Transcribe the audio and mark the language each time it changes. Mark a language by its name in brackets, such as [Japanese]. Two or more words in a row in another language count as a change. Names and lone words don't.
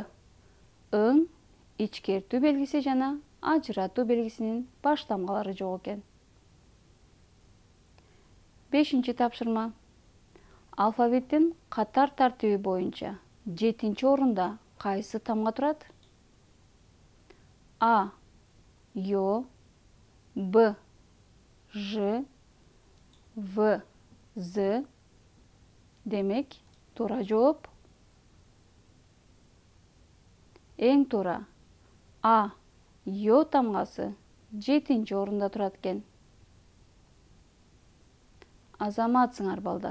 [Kyrgyz] ың, ичкертүү белгиси жана ажыратуу белгисинин баштамгалары жок экен. 5-чи тапшырма. Алфавиттин катар тартиби боюнча 7-чи орунда кайсы тамга турат? А. Ё, Б. Ж, В. З. Демек, туура жооп эң туура А. Ё тамгасы 7-чи орунда турат экен. Азаматсыңар балдар.